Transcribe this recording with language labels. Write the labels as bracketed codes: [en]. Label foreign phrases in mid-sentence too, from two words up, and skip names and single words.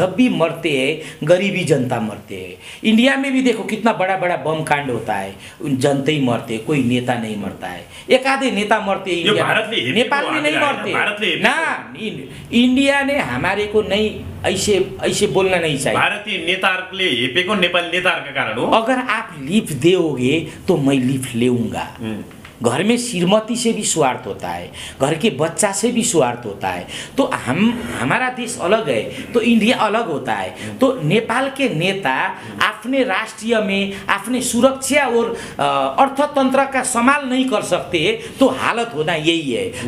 [hi] जब भी मरते हैं गरीबी जनता मरते हैं। इंडिया में भी देखो कितना बड़ा बड़ा बम कांड होता है, जनता ही मरते हैं, कोई नेता नहीं मरता है। एक आधे नेता मरते हैं इंडिया में, नेपाल में नहीं मरते ना। इंडिया ने हमारे को नहीं ऐसे बोलना नहीं चाहिए। [ne] भारतीय नेताहरूले हेपेको नेपाली नेताहरूका कारण हो। [hi] अगर आप लिफ्ट दोगे तो मैं लिफ्ट लेऊंगा। घर में श्रीमती से भी स्वार्थ होता है, घर के बच्चा से भी स्वार्थ होता है। तो हमारा देश अलग है तो इंडिया अलग होता है। तो नेपाल के नेता अपने राष्ट्रीय में अपने सुरक्षा और अर्थतंत्र का संभाल नहीं कर सकते, तो हालत होना यही है।